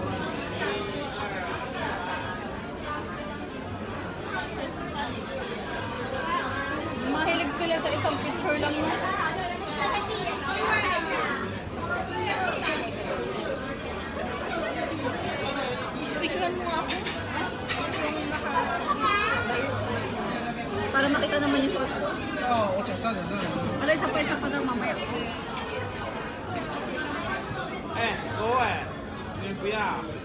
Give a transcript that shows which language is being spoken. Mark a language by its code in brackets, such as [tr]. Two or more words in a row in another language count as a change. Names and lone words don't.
[tl] Mahilig sila sa isang picture lang mo. Picturean mo ako. Para makita naman yung suot ko. [zh] Oh, 我脚上的那种。 [tl] Wala, isa pa daw mamaya. [zh] 哎，各位，你们不要。